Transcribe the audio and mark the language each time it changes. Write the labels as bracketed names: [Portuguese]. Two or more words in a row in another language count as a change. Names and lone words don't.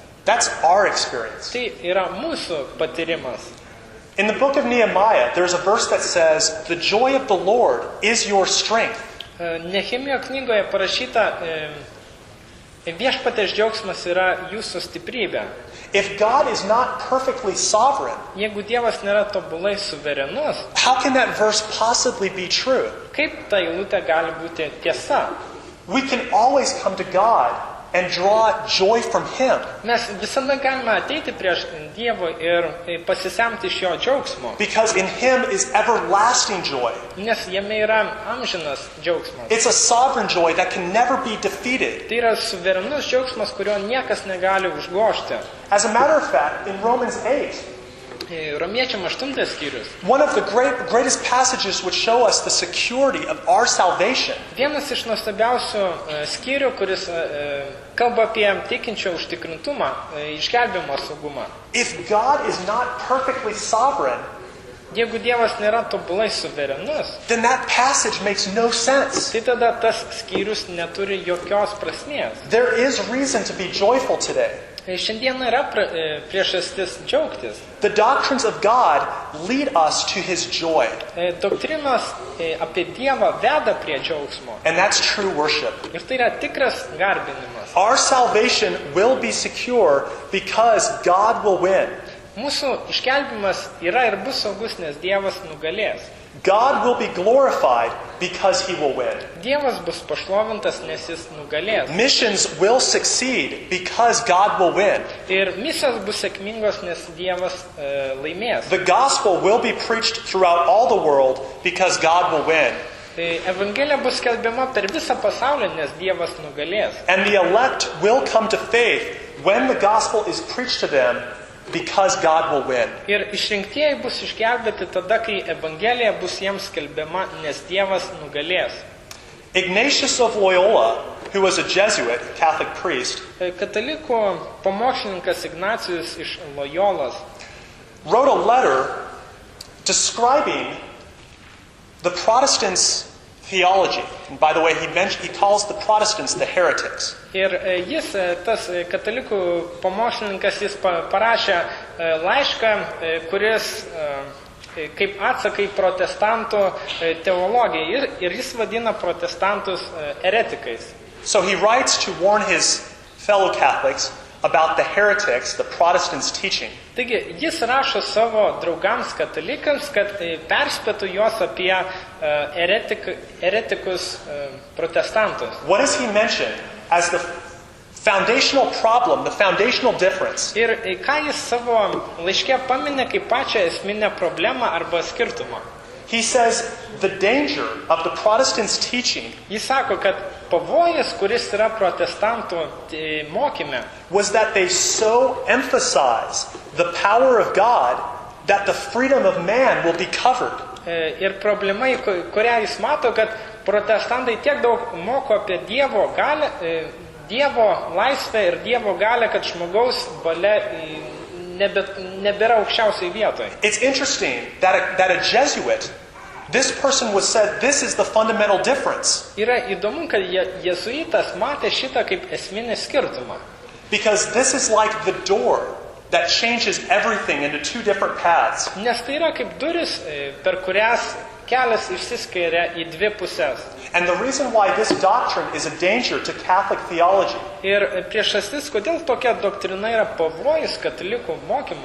[English] That's our experience. [Lithuanian] Tai yra mūsų patyrimas. [English] In the book of Nehemiah, there's a verse that says, the joy of the Lord is your strength. [Lithuanian] Nehemijo knygoje parašyta, viešpaties džiaugsmas yra jūsų stiprybė. [English] If God is not perfectly sovereign, [Lithuanian] Jeigu Dievas nėra tobulai suverenus, [English] how can that verse possibly be true? [Lithuanian] kaip ta eilutė gali būti tiesa? [English] We can always come to God and draw joy from him. [Lithuanian] Mes visada galime ateiti prieš Dievo ir pasisemti iš jo džiaugsmo, [English] Because in him is everlasting joy. [Lithuanian] nes jame yra amžinas džiaugsmas. [English] It's a sovereign joy that can never be defeated. [Lithuanian] Tai yra suverenus džiaugsmas, kurio niekas negali užgožti. [English] As a matter of fact, in Romans 8, [Lithuanian] Romiečiam 8 skyrius. [English] one of the greatest passages which show us the security of our salvation [Lithuanian] Vienas iš nuostabiausių skyrių, kuris kalba apie tikinčio užtikrintumą, išgelbėjimo saugumą. [English] if God is not perfectly sovereign, [Lithuanian] Jeigu Dievas nėra tobulai suverenus, [English] then that passage makes no sense. [Lithuanian] tai tada tas skyrius neturi jokios prasmės. [English] There is reason to be joyful today. [Lithuanian] Šiandien yra priežastis džiaugtis. [English] The doctrines of God lead us to his joy, [Lithuanian] Doktrinos apie Dievą veda prie džiaugsmo. [English] and that's true worship. [Lithuanian] Ir tai yra tikras garbinimas. [English] Our salvation will be secure because God will win. [Lithuanian] Mūsų išgelbimas yra ir bus saugus, nes Dievas nugalės. [English] God will be glorified because he will win. [Lithuanian] Dievas bus pašlovintas, nes jis nugalės. [English] Missions will succeed because God will win. [Lithuanian] Ir misijos bus sėkmingos, nes Dievas laimės. [English] The gospel will be preached throughout all the world because God will win. [Lithuanian] Evangelija bus skelbiama per visą pasaulį, nes Dievas nugalės. [English] And the elect will come to faith when the gospel is preached to them because God will win. [Lithuanian] Ir išrinktieji bus išgelbėti tada, kai Evangelija bus jiems skelbiama, nes Dievas nugalės. [English] Ignatius of Loyola who was a Jesuit, Catholic priest, [Lithuanian] Katalikų pamokslininkas Ignacijus iš Lojolos [English] wrote a letter describing the Protestants' theology. And by the way, he calls the Protestants the heretics. [Lithuanian] Ir jis, tas katalikų pamokslininkas, jis parašė laišką, kuris kaip atsakai protestantų teologiją ir jis vadina protestantus eretikais. [English] So he writes to warn his fellow Catholics about the heretics, the Protestants' teaching. [Lithuanian] Taigi jis rašo savo draugams katalikams, kad perspėtų juos apie eretikus protestantus. [English] What does he mention as the foundational problem, the foundational difference? [Lithuanian] Ir ką jis savo laiške paminė kaip pačią esminę problemą arba skirtumą? [English] He says the danger of the Protestants' teaching [Lithuanian] Jis sako, kad pavojus, kuris yra protestantų mokyme, [English] was that they so emphasize the power of God that the freedom of man will be covered. [Lithuanian] Ir problema, kurią jis mato, kad protestantai tiek daug moko apie Dievo galę, Dievo laisvę ir Dievo galę, kad žmogaus valia nebėra aukščiausiai vietoje. [English] It's interesting that a Jesuit, this person was said, this is the fundamental difference. [Lithuanian] Yra įdomu, kad jezuitas matė šitą kaip esminį skirtumą. [English] Because this is like the door that changes everything into two different paths. [Lithuanian] Nes tai yra kaip duris, per kurias kelias išsiskiria į dvi pusės. [English] And the reason why this doctrine is a danger to Catholic theology. [Lithuanian] Ir priežastis, kodėl tokia doktrina yra pavojus katalikų mokymui.